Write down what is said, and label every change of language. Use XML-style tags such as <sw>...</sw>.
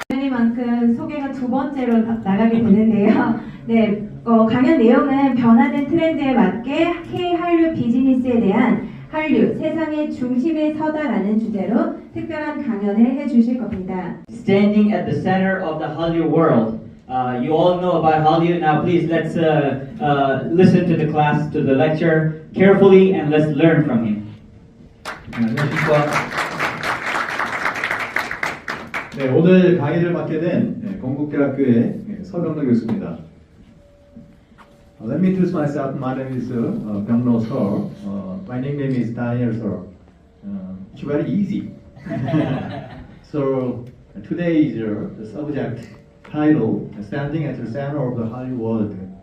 <ko>만큼 소개가 두 번째로 나가게 되는데요. 네, 강연 내용은 변화된 트렌드에 맞게 K-한류 비즈니스에 대한 한류, 세상의 중심에 서다라는 주제로 특별한 강연을 해주실 겁니다.</ko> <en>Standing at the center of the Hallyu world. You all know about Hallyu. Now please let's listen to the class, to the lecture carefully and let's learn from him.</en> <ko>안녕하십니까. 네, 오늘 강의를 맡게 된 건국대학교의 서병로 교수입니다.</ko> <en>Let me introduce myself. My name is Byung-no Seo. My nickname is Daniel Seo. It's very easy. So today is the subject title, Standing at the Center of the Hallyu World.</en>